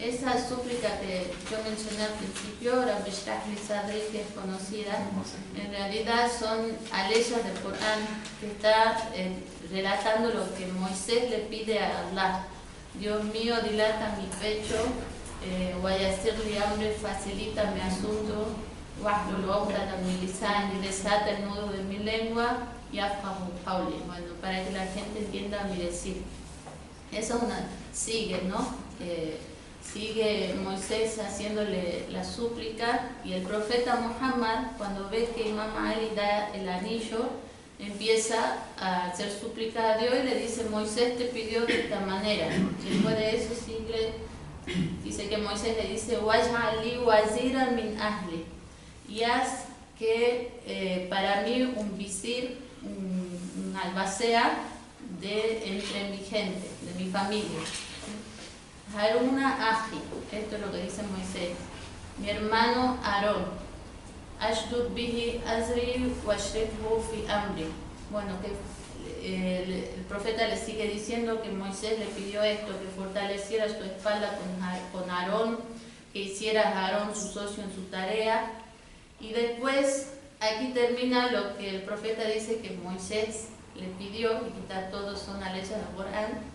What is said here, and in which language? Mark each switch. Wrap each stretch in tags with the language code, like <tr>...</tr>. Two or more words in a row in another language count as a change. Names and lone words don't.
<es>esa súplica que yo mencioné al principio,</es> <ar>رب اشرح لي صدري,</ar> <es>que es conocida, en realidad son aleyas del Corán que está relatando lo que Moisés le pide a Allah. Dios mío, dilata mi pecho,</es> <ar>ويسر لي أمري,</ar> <es>facilita mi asunto,</es> <ar>واحلل عقدة من لساني,</ar> <es>desata el nudo de mi lengua,</es> <ar>يفقهوا قولي,</ar> <es>bueno, para que la gente entienda mi decir. Eso es una, sigue, ¿no? Sigue Moisés haciéndole la súplica, y el profeta Muhammad, cuando ve que Imam Ali da el anillo, empieza a hacer súplica a Dios y le dice: Moisés te pidió de esta manera. Después de eso dice que Moisés le dice:</es> <ar>واجعل لي وزيرا من أهلي,</ar> <es>y haz que para mí un visir, un albacea entre mi gente, de mi familia.</es> <ar>هارون أخي,</ar> <es>esto es lo que dice Moisés, mi hermano Aarón.</es> <ar>اشدد به أزري وأشركه في أمري.</ar> <es>Bueno, que el profeta le sigue diciendo que Moisés le pidió esto, que fortaleciera su espalda con Aarón, que hiciera a Aarón su socio en su tarea. Y después, aquí termina lo que el profeta dice que Moisés le pidió, y quizás todos son leyes del Corán.</es>